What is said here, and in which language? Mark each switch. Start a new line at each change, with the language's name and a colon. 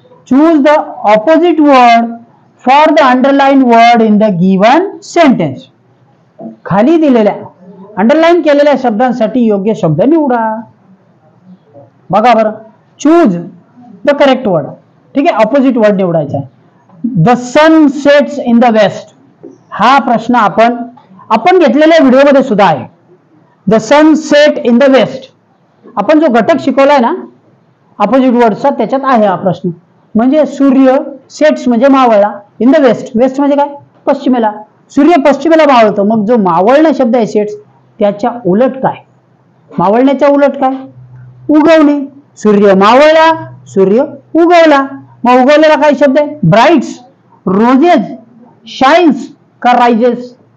English: Choose the opposite word for the underline word in the given sentence.
Marathi: खाली दिलेल्या underline केलेल्या शब्दांसाठी योग्य शब्द निवडा. बघा बरं.
English: Choose the correct word.
Marathi: ठीक आहे. ऑपोजिट वर्ड निवडायचा आहे.
English: The sun sets in the west.
Marathi: हा प्रश्न आपण घेतलेल्या व्हिडिओमध्ये सुद्धा आहे.
English: The sun set in the west.
Marathi: आपण जो घटक शिकवलाय ना ऑपोजिट वर्डचा, त्याच्यात आहे हा प्रश्न. म्हणजे सूर्य सेट्स म्हणजे मावळला, इन द वेस्ट. वेस्ट म्हणजे काय? पश्चिमेला. सूर्य पश्चिमेला मावळतो. मग जो मावळणं शब्द आहे सेट्स, त्याच्या उलट काय? मावळण्याच्या उलट काय? उगवणे. सूर्य मावळला, सूर्य उगवला. मग उगवलेला काय शब्द आहे?
English: Brights, roses, shines का rises?